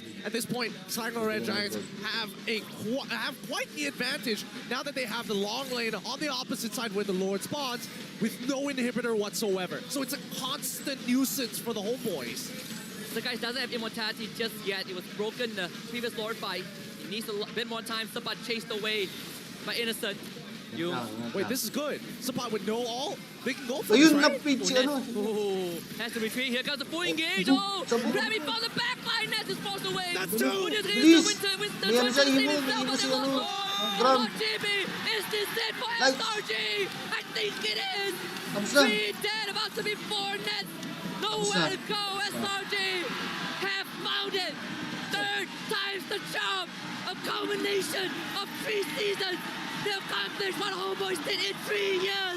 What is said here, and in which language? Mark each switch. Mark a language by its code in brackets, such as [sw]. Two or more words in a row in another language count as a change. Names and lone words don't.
[en] At this point, Sligo Red Giants have quite the advantage now that they have the long lane on the opposite side where the Lord spawns with no inhibitor whatsoever. So it's a constant nuisance for the homeboys. The guy doesn't have Immortality just yet. It was broken the previous Lord fight. He needs a bit more time. Sabat chased away by Innocent. You. Wait, this is good. Sapat with no ult, they can go for Ayun, this, right? [tl] napid si ano. [en] Has to retreat. Here comes the full engage. Oh, grabbing from the back line. Ness is forced away. That's two. Please. [tl] May ano siya, Imo, may ino si ano. [en] Grab. Is this it for Like. SRG? I think it is. Kamsa. 3 dead, about to be 4 Nets. Nowhere to go. SRG have found it. Third time's the charm. A culmination of 3 seasons. They accomplished what homeboys did in 3 years.